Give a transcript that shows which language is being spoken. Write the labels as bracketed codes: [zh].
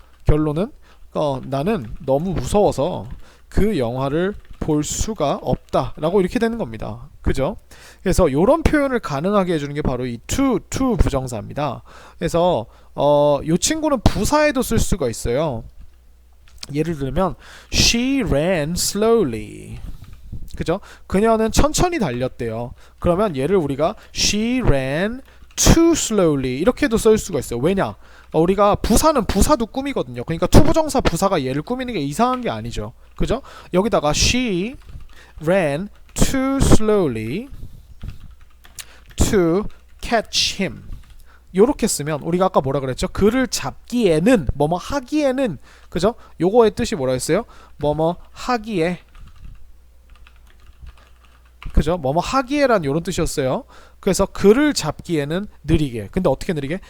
[ko] 결론은 나는 너무 무서워서 그 영화를 볼 수가 없다 라고 이렇게 되는 겁니다. 그죠? 그래서 이런 표현을 가능하게 해주는 게 바로 이 to 부정사입니다. 그래서 이 친구는 부사에도 쓸 수가 있어요. [en] 예를 들면 she ran slowly. [ko] 그죠? 그녀는 천천히 달렸대요. 그러면 얘를 우리가 [en] she ran too slowly [ko] 이렇게도 쓸 수가 있어요. 왜냐? 우리가 부사는 부사도 꾸미거든요. 그러니까 투부정사 부사가 얘를 꾸미는 게 이상한 게 아니죠. 그죠? [en] 여기다가 she ran too slowly to catch him. [ko] 요렇게 쓰면 우리가 아까 뭐라 그랬죠? 그를 잡기에는, 뭐뭐 하기에는, 그죠? 요거의 뜻이 뭐라 했어요? 뭐뭐 하기에, 그죠? 뭐뭐 하기에란 요런 뜻이었어요. 그래서 그를 잡기에는 느리게. 근데 어떻게 느리게?